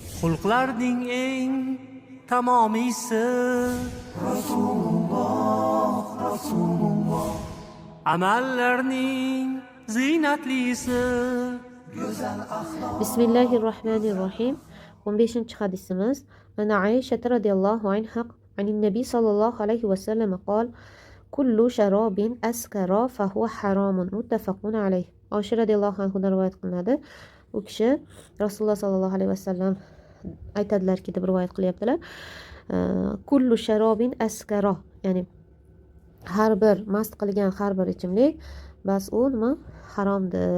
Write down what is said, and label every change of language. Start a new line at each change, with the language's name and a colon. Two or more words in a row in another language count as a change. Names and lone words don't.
Uzbek: Xulqlarning eng tamomiysi Rasululloh, amallarning ziynatlisi go'zal axloq.
Arabic: Bismillahirrohmanirrohim. 15 hadisimiz. عن عائشة رضي الله عنها عن النبي صلى الله عليه وسلم قال كل شراب أسكر فهو حرام متفق عليه.
Uzbek: Oysha radhiyallohu anhudan rivoyat qilinadi. U kishi Rasululloh
Arabic: صلى الله عليه وسلم
Uzbek: aytadilarki deb rivoyat qilyaptilar.
Arabic: كل شراب أسكر,
Uzbek: ya'ni har bir mast qilgan har bir ichimlik bas u nima haromdir.